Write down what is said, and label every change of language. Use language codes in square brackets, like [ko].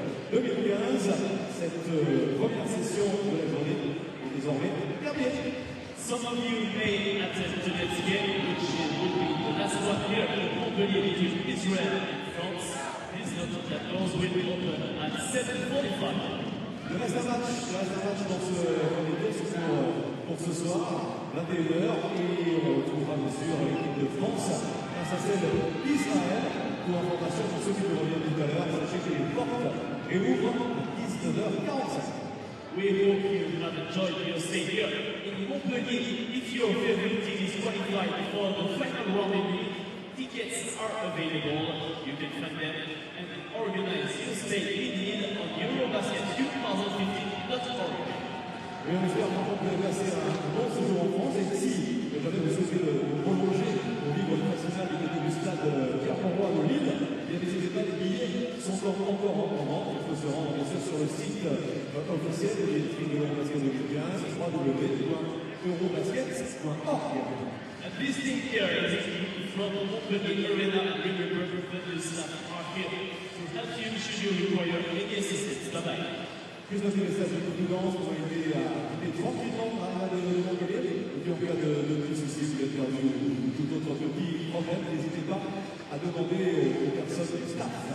[fr] 2015, cette première session de la journée est désormais terminée. [en] Some of you may attend to this game, which will be the last one here in Montpellier between Israel and France. Please note that doors will open at 7:45. [fr] Le reste d'un match dans ce comité, c'est pour ce soir, 21h, et on retrouvera bien sûr l'équipe de France face à celle d'Israël. Pour information, pour ceux qui nous reviennent tout à l'heure, sachez que les portes réouvrent à 19h45. [en] We hope you have enjoyed your stay here in Montpellier. If your favorite team is qualified for the final round in league, tickets are available. You can find them and organize your stay indeed on Eurobasket2015.org. [fr] Et on espère qu'on peut passer un bon séjour en France. Et si jamais vous souhaitez le prolonger pour vivre le festival du côté du stade Pierre-Mauroy de Lille, bien n'hésitez pas, les billets sont encore en vente. Il faut se rendre bien sûr sur le site officiel de l'Électrique de l'Eurobasket 2015, www.eurobasket.org. [en] And this team here is from Montpellier Arena and Riverberg Fitness staff are here to help you should you require any assistance. Bye-bye. [fr] Plus de messages de prudence pour aider à quitter tranquillement l'arena de Montpellier. Et puis en cas de petits soucis, si vous êtes perdu ou tout autre petit problème, n'hésitez pas à demander aux personnes du staff.